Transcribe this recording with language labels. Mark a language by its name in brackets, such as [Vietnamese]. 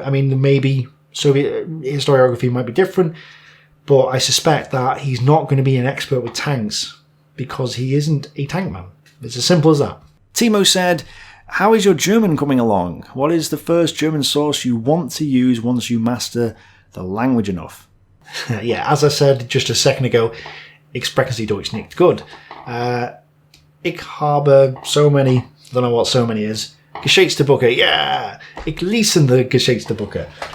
[English] I mean, maybe Soviet historiography might be different, but I suspect that he's not going to be an expert with tanks because he isn't a tank man. It's as simple as that. Timo said, how is your German coming along? What is the first German source you want to use once you master the language enough? Yeah, as I said just a second ago, [German] ich spreche Sie Deutsch nicht gut. Ich habe [English] so many, don't know what so many is. [German] Geschichtsbücher, [English] yeah! [German] Ich lese [English] the [German] Geschichtsbücher.